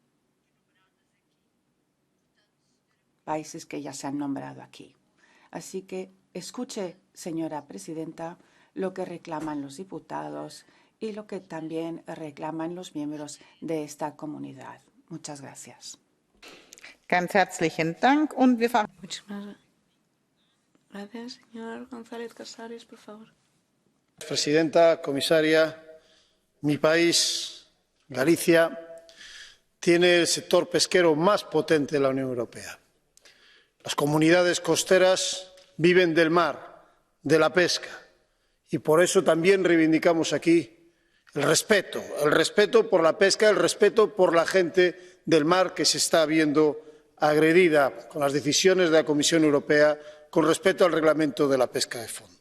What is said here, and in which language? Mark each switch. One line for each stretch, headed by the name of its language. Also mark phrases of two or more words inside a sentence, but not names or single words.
Spanish: Países que ya se han nombrado aquí. Así que escuche, señora Presidenta, lo que reclaman los diputados y lo que también reclaman los miembros de esta comunidad. Muchas gracias.
German: Ganz herzlichen Dank. Und wir fahren.
Spanish: Muchísimas gracias. Señor González Casares, por favor. Presidenta, comisaria, mi país, Galicia, tiene el sector pesquero más potente de la Unión Europea. Las comunidades costeras viven del mar, de la pesca, y por eso también reivindicamos aquí el respeto por la pesca, el respeto por la gente del mar que se está viendo agredida con las decisiones de la Comisión Europea con respecto al reglamento de la pesca de fondo.